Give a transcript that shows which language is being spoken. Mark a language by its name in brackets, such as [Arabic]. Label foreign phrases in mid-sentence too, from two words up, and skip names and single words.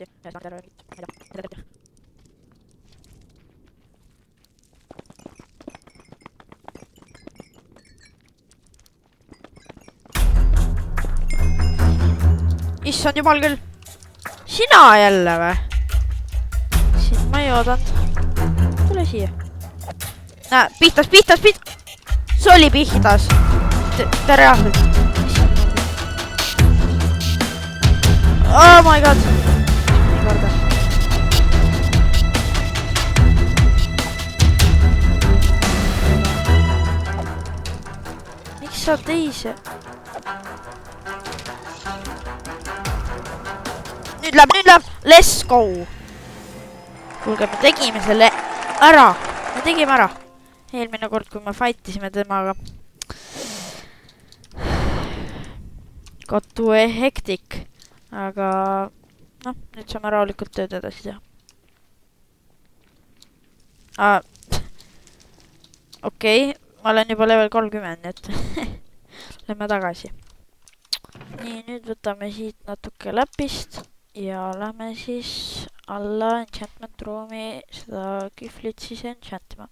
[Estonian] Ja saame terve mingit. Ma ei tea. Issand jumal küll. Sina jälle või? Siin ma ei oodanud. Tule siia. Näe, pihtas. See oli pihtas. Reaalselt. [English] Oh my god. [Estonian] Nii korda. Miks sa teise? Nüüd läheb. [English] Let's go. [Estonian] Kuulge, me tegime selle ära. Eelmine kord, kui me fightisime temaga. [English] Got too hectic. [Estonian] Aga nüüd saame rahulikult tööd edasi teha. Okei, ma olen juba level 30, nii et lähme tagasi. Nii, nüüd võtame siit natuke läpist ja lähme siis alla enchantment ruumi seda kühvlit siis enchantima.